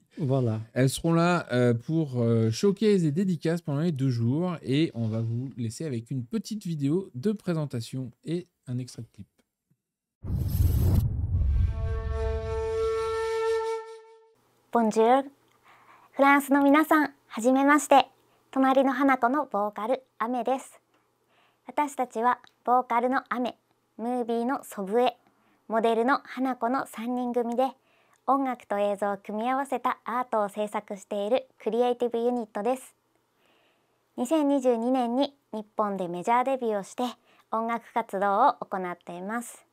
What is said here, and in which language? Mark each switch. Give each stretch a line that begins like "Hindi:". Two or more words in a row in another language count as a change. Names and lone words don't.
French: Voilà. Elles seront là pour showcase et dédicaces pendant les 2 jours. Et on va vous laisser avec une petite vidéo de présentation et un extrait de clip.
Japanese: Bonjour フランスの皆さん、はじめまして。隣の花子のボーカル、アメです。私たちはボーカルのアメ、ムービーのソブエ、モデルの花子の3人組で、音楽と映像を組み合わせたアートを制作しているクリエイティブユニットです。2022年に日本でメジャーデビューをして音楽活動を行っています。